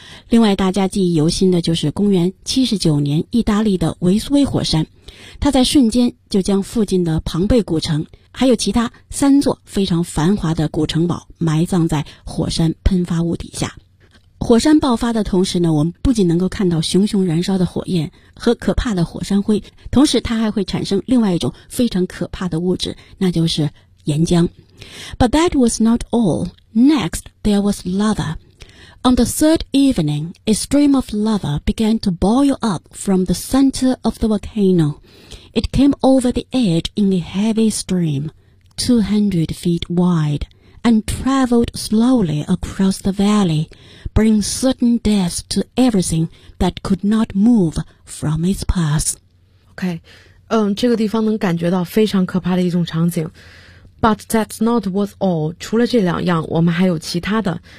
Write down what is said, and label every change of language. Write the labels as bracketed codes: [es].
[zh] 另外大家记忆犹新的就是公元79年意大利的维苏威火山，它在瞬间就将附近的庞贝古城还有其他3座非常繁华的古城堡埋葬在火山喷发物底下。火山爆发的同时呢，我们不仅能够看到熊熊燃烧的火焰和可怕的火山灰，同时它还会产生另外一种非常可怕的物质，那就是岩浆。 [en] But that was not all. Next, there was lava. On the third evening, a stream of lava began to boil up from the center of the volcano. It came over the edge in a heavy stream, 200 feet wide, and traveled slowly across the valley, bringing certain death to everything that could not move from its path. [zh] Okay, 这个地方能感觉到非常可怕的一种场景。 [en] But that's not what's all. [zh] 除了这两样，我们还有其他的。